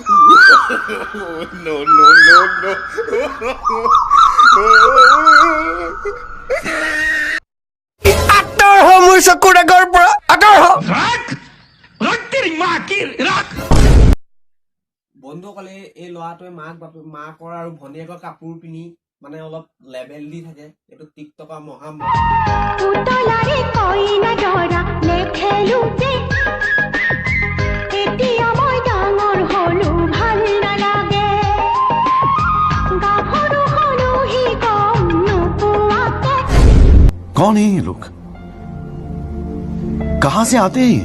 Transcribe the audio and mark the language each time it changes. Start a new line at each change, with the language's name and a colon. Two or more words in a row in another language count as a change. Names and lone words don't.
Assamese: আঁতৰ হ মোৰ চকুৰ আগৰ পৰা আঁতৰ হ বন্ধুসকলে এই ল'ৰাটোৱে মাকৰ আৰু ভনীয়েকৰ কাপোৰ পিন্ধি মানে অলপ লেবেল দি থাকে এইটো টিকটকৰ মহামক
Hindi: कौन है ये लोग कहां से आते हैं